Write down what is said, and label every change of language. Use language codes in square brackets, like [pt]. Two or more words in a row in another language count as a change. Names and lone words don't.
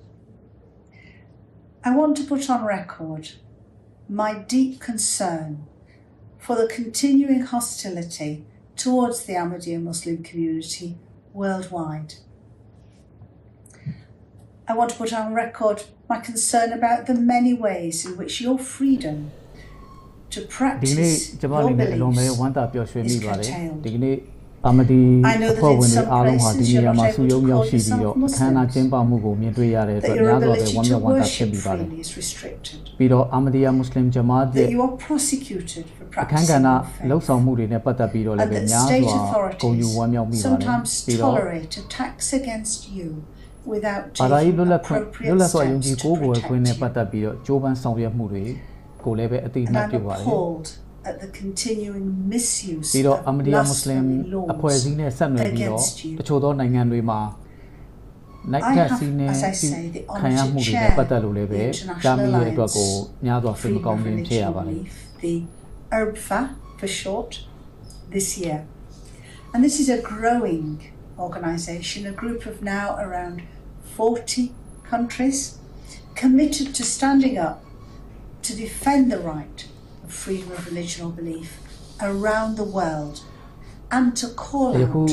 [en] I want to put on record my deep concern for the continuing hostility towards the Ahmadiyya Muslim community worldwide. I want to put on record my concern about the many ways in which your freedom to practice your beliefs is curtailed. [my] အဖွဲ့ဝင်တွေအားလုံးဟာဒီနေရာမှာစုရုံးရောက်ရှိပြီးတော့အခမ်းအနားကျင်းပမှုကိုမြင်တွေ့ရတဲ့အတွက်များစွာပဲဝမ်းမြောက်ဝမ်းသာဖြစ်ပြီးပါတယ်။ပြီးတော့အာမဒီယာမွတ်စလင်ဂျမာတ်ရဲ့အခမ်းကဏ္ဍလှုပ်ဆောင်မှုတွေနဲ့ပတ်သက်ပြီးတော့လည်းများစွာဂုဏ်ယူဝမ်းမြောက်မိပါတယ်။ပြီးတော့ဘာသာရေးလွတ်လပ်စွာယုံကြည်ကိုးကွယ်ခွင့်နဲ့ပတ်သက်ပြီးတော့ကြိုးပမ်းဆောင်ရွက်မှုတွေကိုလည်းပဲအသိအမှတ်ပြုပါတယ်။ [en] at the continuing misuse [my] ပြီးတော့အာမဒီယာမွတ်စလင်အဖွဲ့အစည်းနဲ့ဆက်နွယ်ပြီးတော့တချို့သောနိုင်ငံတွေမှာနိုင်ကစီးနေခံရမှုတွေနဲ့ပတ်သက်လို့လည်းပဲကြားမိရဲ့အတွက်ကိုများစွာစိတ်မကောင်းခြင်းဖြစ်ရပါတယ် [en] the URBFA for short this year, and this is a growing organization, a group of now around 40 countries committed to standing up to defend the right freedom of religion or belief around the world and to call out